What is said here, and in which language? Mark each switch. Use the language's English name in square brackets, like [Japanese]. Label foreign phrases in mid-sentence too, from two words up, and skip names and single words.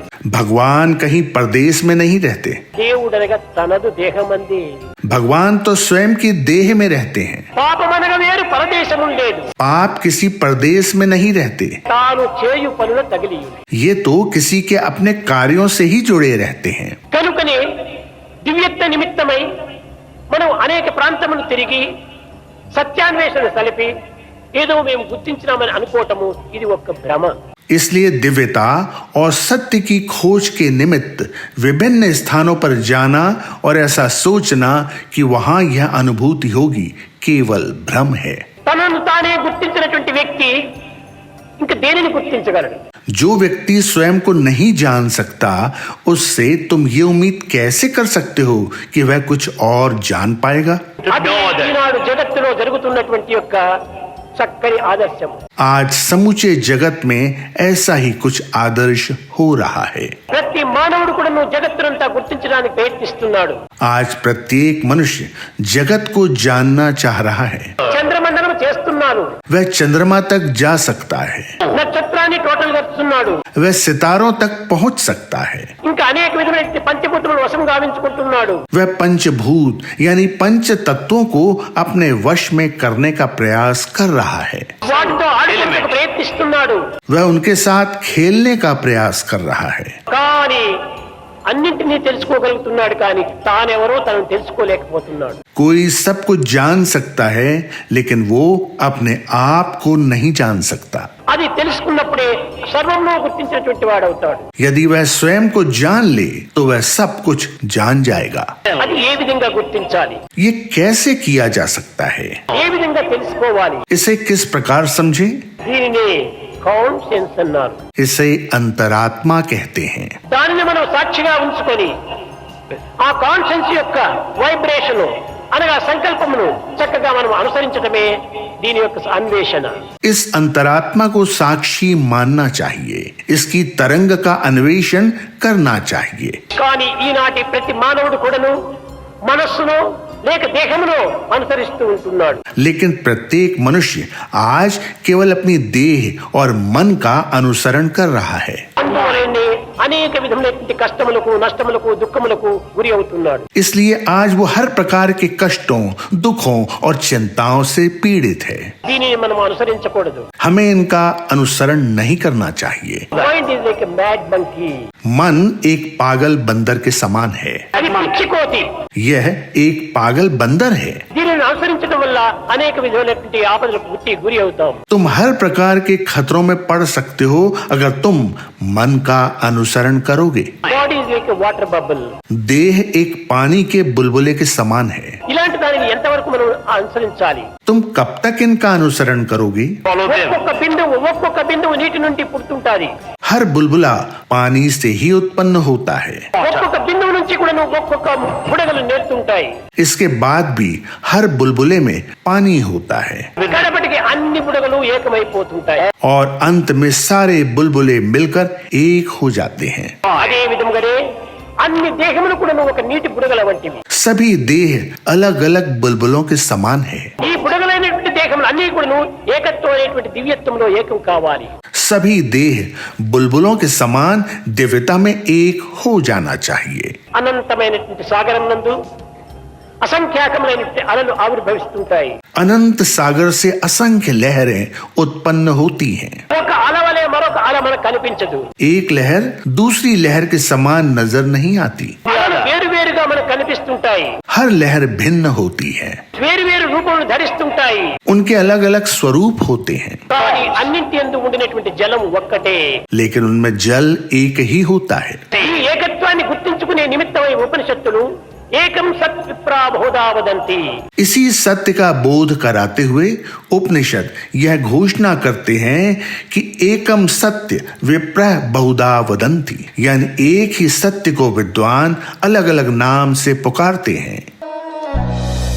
[Hindi] भगवान कहीं परदेश में नहीं रहते। [Telugu] దేవుడనగా తనదు దేహమంది [Hindi] भगवान तो स्वयं की देह में रहते हैं। [Telugu] పాపమనగా వేరు పరదేశము లేదు। [Hindi] पाप किसी परदेश में नहीं रहते। [Telugu] తాను చేయు పనుల తగిలి [Hindi] ये तो किसी के अपने कार्यों से ही जुड़े रहते हैं। [Telugu] కనుకనే దివ్యత్వ నిమిత్తమై మనం అనేక ప్రాంతములు తిరిగి సత్యాన్వేషణ సలిపి ఏదో మేము గుర్తించినామని అనుకోవటము ఇది ఒక భ్రమ। [Hindi] इसलिए दिव्यता और सत्य की खोज के निमित्त विभिन्न स्थानों पर जाना और ऐसा सोचना कि वहां यह अनुभूति होगी केवल भ्रम है। [Telugu] తనను తానే గుర్తించినటువంటి వ్యక్తి ఇంకా దేనిని గుర్తించగలడు? [Hindi] जो व्यक्ति स्वयं को नहीं जान सकता उससे तुम ये उम्मीद कैसे कर सकते हो कि वह कुछ और जान पाएगा? [Telugu] అది ఈనాడు జగత్తులో జరుగుతున్నటువంటి యొక్క చక్కని ఆదర్శం। [Hindi] आज समूचे जगत में ऐसा ही कुछ आदर्श हो रहा है। [Telugu] ప్రతి మానవుడు కూడా జగత్తునంతా గుర్తించడానికి ప్రయత్నిస్తున్నాడు। [Hindi] आज प्रत्येक मनुष्य जगत को जानना चाह रहा है। [Telugu] చంద్రమండలం చేస్తున్నాడు, [Hindi] वह चंद्रमा तक जा सकता है, [Telugu] నక్షత్రాన్ని టోటల్ చేస్తున్నాడు, [Hindi] वह सितारों तक पहुंच सकता है, [Telugu] ఇంకా అనేక విధమైన పంచభూతములను వశం గావించుకుంటున్నాడు। [Hindi] वह पंचभूत यानी पंच तत्वों को अपने वश में करने का प्रयास कर रहा है, [Telugu] వాటితో ఆడుకోవడానికి ప్రయత్నిస్తున్నాడు। [Hindi] वह उनके साथ खेलने का प्रयास कर रहा है। [Telugu] కానీ అన్నింటినీ తెలుసుకోగలుగుతున్నాడు, కానీ తానెవరో తనను తెలుసుకోలేకపోతున్నాడు। [Hindi] कोई सब कुछ जान सकता है लेकिन वो अपने आप को नहीं जान सकता। [Telugu] అది తెలుసుకున్నప్పుడే సర్వమును గుర్తించినటువంటి వాడవుతాడు। [Hindi] यदि वह स्वयं को जान ले तो वह सब कुछ जान जाएगा। [Telugu] అది ఏ విధంగా గుర్తించాలి? [Hindi] ये कैसे किया जा सकता है? [Telugu] ఏ విధంగా తెలుసుకోవాలి? [Hindi] इसे किस प्रकार समझे? [Telugu] దీనిని కాన్షియన్స్ అన్నారు। [Hindi] इसे अंतरात्मा कहते हैं। [Telugu] దానిని మనం సాక్షిగా ఉంచుకొని ఆ కాన్షియన్స్ యొక్క వైబ్రేషన్ అనగా సంకల్పమును చక్కగా మనం అనుసరించడమే దీని యొక్క అన్వేషణ। [Hindi] इस अंतरात्मा को साक्षी मानना चाहिए, इसकी तरंग का अन्वेषण करना चाहिए। [Telugu] కానీ ఈనాటి ప్రతి మానవుడు కూడాను మనస్సును లేక దేహమును అనుసరిస్తూ ఉంటున్నాడు। [Hindi] लेकिन प्रत्येक मनुष्य आज केवल अपनी देह और मन का अनुसरण कर रहा है। [Telugu] అందువలనే అనేక విధములైన కష్టములకు నష్టములకు దుఃఖములకు గురి అవుతున్నాడు। [Hindi] इसलिए आज वो हर प्रकार के कष्टों, दुखों और चिंताओं से पीड़ित है। [Telugu] దీనిని మనం అనుసరించకూడదు। [Hindi] हमें इनका अनुसरण नहीं करना चाहिए। [English] Mind is like a mad monkey. [Hindi] मन एक पागल बंदर के समान है। [Telugu] అది పిచ్చికోతి। [Hindi] यह एक पागल बंदर है। [Telugu] దీనిని అనుసరించడం వల్ల అనేక విధములైనటువంటి ఆపదలకు గురి అవుతాం। [Hindi] तुम हर प्रकार के खतरों में पड़ सकते हो अगर तुम मन का अनुसरण करोगे। [English] Body is like a water bubble. [Hindi] देह एक पानी के बुलबुले के समान है। [Telugu] ఇలాంటి దానిని ఎంతవరకు మనం అనుసరించాలి? [Hindi] तुम कब तक इनका अनुसरण करोगे? [Telugu] ఒక్కొక్క బిందువు నీటి నుండి పుడుతుంటాది। [Hindi] हर बुलबुला पानी से ही उत्पन्न होता है। [Telugu] ఒక్కొక్క బిందువు నుంచి కూడా ఒక్కొక్క బుడగలు నేర్తుంటాయి। [Hindi] इसके बाद भी हर बुलबुले में पानी होता है [Telugu] కడపటికి అన్ని బుడగలు ఏకమైపోతుంటాయి। [Hindi] और अंत में सारे बुलबुले मिलकर एक हो जाते हैं। [Telugu] అదే విధంగానే అన్ని దేహములు కూడా ఒక నీటి బుడగల వంటివి। [Hindi] सभी देह अलग अलग बुलबुलों के समान है। [Telugu] ఈ బుడగలైనటువంటి దేహములు అన్ని కూడా ఏకత్వం అనేటువంటి దివ్యత్వంలో ఏకం కావాలి। [Hindi] सभी देह बुलबुलों के समान दिव्यता में एक हो जाना चाहिए। [Telugu] అనంతమైనటువంటి సాగరం నందు అసంఖ్యాకమైనటువంటి అలలు ఆవిర్భవిస్తుంటాయి। [Hindi] अनंत सागर से असंख्य लहरें उत्पन्न होती हैं। [Telugu] ఒక అల వలె మరొక అల మనకు కనిపించదు। [Hindi] एक लहर दूसरी लहर के समान नजर नहीं आती। [Telugu] అలలు వేరువేరుగా మనకు కనిపిస్తుంటాయి। [Hindi] हर लहर भिन्न होती है, [Telugu] వేరువేరు రూపములు ధరిస్తుంటాయి। [Hindi] उनके अलग अलग स्वरूप होते हैं, [Telugu] కానీ అన్నింటి యందు ఉండినటువంటి జలం ఒక్కటే। [Hindi] लेकिन उनमें जल एक ही होता है। [Telugu] ఈ ఏకత్వాన్ని గుర్తించుకునే నిమిత్తమై ఉపనిషత్తులు [Sanskrit] एकं सत् विप्रा बहुधा वदन्ति। [Hindi] इसी सत्य का बोध कराते हुए उपनिषद यह घोषणा करते हैं कि [Sanskrit] एकम सत्य विप्रः बहुधा वदन्ति, [Hindi] यानी एक ही सत्य को विद्वान अलग अलग नाम से पुकारते हैं।